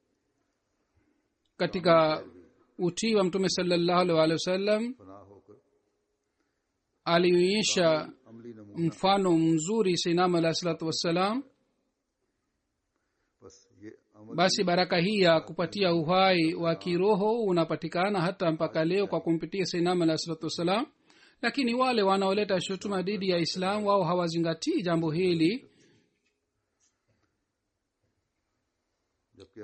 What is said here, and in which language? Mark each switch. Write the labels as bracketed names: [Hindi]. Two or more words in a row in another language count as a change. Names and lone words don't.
[Swahili] katika utii wa mtume [Arabic] صلى الله عليه وسلم [Urdu] پناہ ہو کر [Swahili] alionyesha [Urdu] عملی نمونہ [Swahili] mfano mzuri [Arabic] سيدنا عليه الصلاة والسلام. [Urdu] بس یہ عمل [Swahili] basi baraka hii ya kupatia uhai wa kiroho unapatikana hata mpaka leo kwa kumpitia [Arabic] سيدنا عليه الصلاة والسلام. [Swahili] lakini wale wanaoleta shutuma dhidi ya islam wao hawazingatii jambo hili, [Urdu] جبکہ